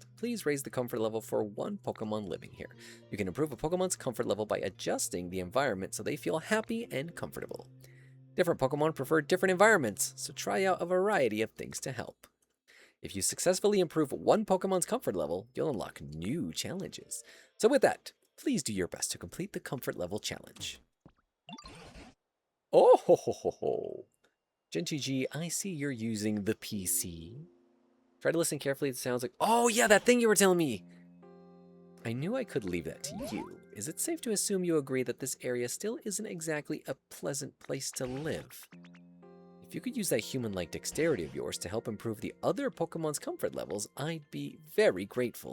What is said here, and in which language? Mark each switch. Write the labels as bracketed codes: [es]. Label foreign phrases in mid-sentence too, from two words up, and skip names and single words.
[en] Please raise the comfort level for one Pokemon living here. You can improve a Pokemon's comfort level by adjusting the environment so they feel happy and comfortable. Different Pokemon prefer different environments, so try out a variety of things to help. If you successfully improve one Pokemon's comfort level, you'll unlock new challenges. So with that, please do your best to complete the comfort level challenge. Oh ho ho ho ho. Genty G, I see you're using the PC. Try to listen carefully. It sounds like... Oh, yeah, that thing you were telling me. I knew I could leave that to you. Is it safe to assume you agree that this area still isn't exactly a pleasant place to live? If you could use that human-like dexterity of yours to help improve the other Pokemon's comfort levels, I'd be very grateful.